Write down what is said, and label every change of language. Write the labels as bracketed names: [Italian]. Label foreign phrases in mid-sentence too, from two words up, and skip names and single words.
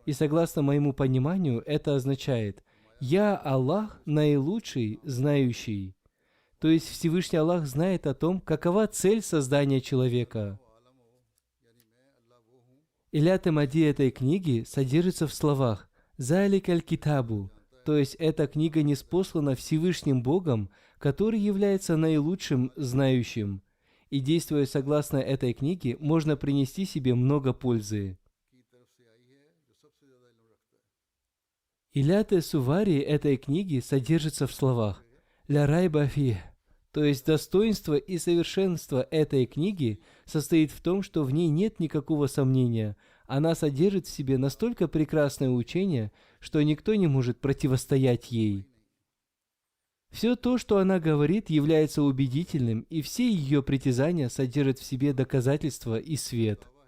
[Russian] И согласно моему пониманию, это означает «Я Аллах, наилучший, знающий». То есть Всевышний Аллах знает о том, какова цель создания человека. [Arabic] علة مادي [Russian] этой книги содержится в словах [Arabic] «ذلك الكتاب», [Russian] то есть эта книга ниспослана Всевышним Богом, который является наилучшим знающим. И действуя согласно этой книге, можно принести себе много пользы. [Arabic] علة صوري [Russian] этой книги содержится в словах [Arabic] «لا ريب فيه», [Russian] то есть достоинство и совершенство этой книги состоит в том, что в ней нет никакого сомнения. Она содержит в себе настолько прекрасное учение, что никто не может противостоять ей. Все то, что она говорит, является убедительным, и все ее притязания содержат в себе доказательства и свет.